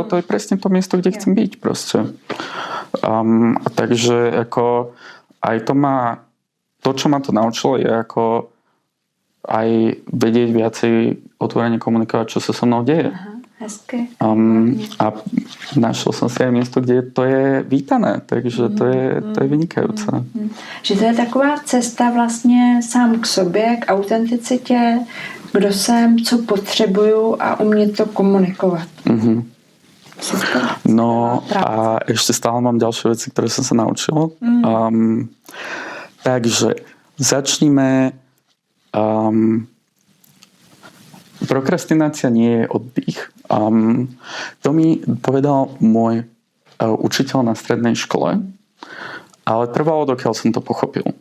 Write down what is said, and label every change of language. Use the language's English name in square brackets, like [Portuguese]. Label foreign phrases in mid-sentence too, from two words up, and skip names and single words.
[Slovak] To je presne to miesto, kde chcem byť proste. Takže ako aj to, čo ma to naučilo, je ako aj vedieť viacej otvorene komunikovať, čo sa so mnou deje. [Czech] Hezky. [Slovak] A našel som si aj miesto, kde to je vítané, takže to je vynikajúce. [Czech] Že to je taková cesta vlastně sám k sobě, k autenticitě, kdo jsem, co potřebuju a umět to komunikovat. [Slovak] No a ešte stále mám ďalšie veci, ktoré som sa naučil. Takže začníme. Prokrastinácia nie je oddych. To mi povedal môj učiteľ na strednej škole, ale trvalo, dokiaľ som to pochopil.